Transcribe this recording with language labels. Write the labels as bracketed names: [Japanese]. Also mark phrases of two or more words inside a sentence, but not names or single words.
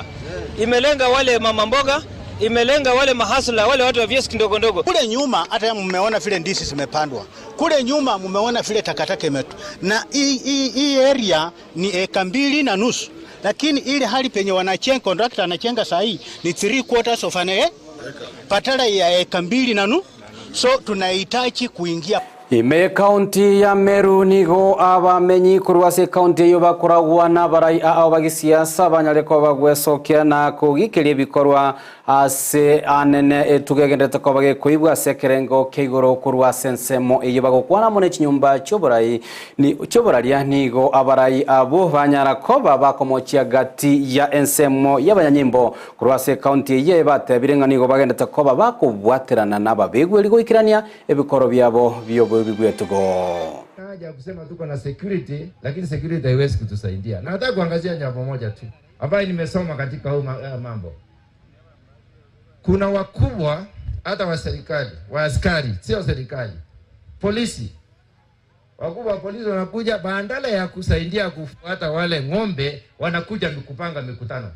[Swahili] Imelenga wale mama mboga, imelenga wale mahasla, wale watu wa vioski ndogo ndogo. Kule nyuma hata mmeona vile ndizi zimepandwa. Kule nyuma mmeona vile takataka imetu. Na hii area ni 2.5 lakini ile hali penye wanachenga contractor anachenga saa hii ni 3/4 [English] of an acre [Swahili] patala ya 2.5, so tunahitaji kuingia. [Gusii] Ime county ya Meru nigo abamenyi kuruase county yo bakoragwa na barai abagisiasa banyare ko bagwesokia na kugikiria bikorwa ase anene etugegendete ko bage kuibwa sekerengo keigoro kuruase nsemo iyo bagokwana mune chinyumba choborai ni choboralia nigo abarai abo banyara ko bakomochia gati ya ensemo y'abanyanyimbo kuruase county ye batebirenga nigo bagendete ko bakubwaterana nababegwe ligo ikirania ebikoro byabo byo bigwetugo. [Swahili] Haja kusema tuko na security, lakini security haiwezi kutusaidia. Na nataka kuangazia jambo moja tu ambayo nimesoma katika huu mambo. Kuna wakubwa hata wa serikali, wa askari, sio serikali, polisi. Wakubwa wa polisi wanakuja badala ya kusaidia kufuata wale ng'ombe, wanakuja kupanga mikutano.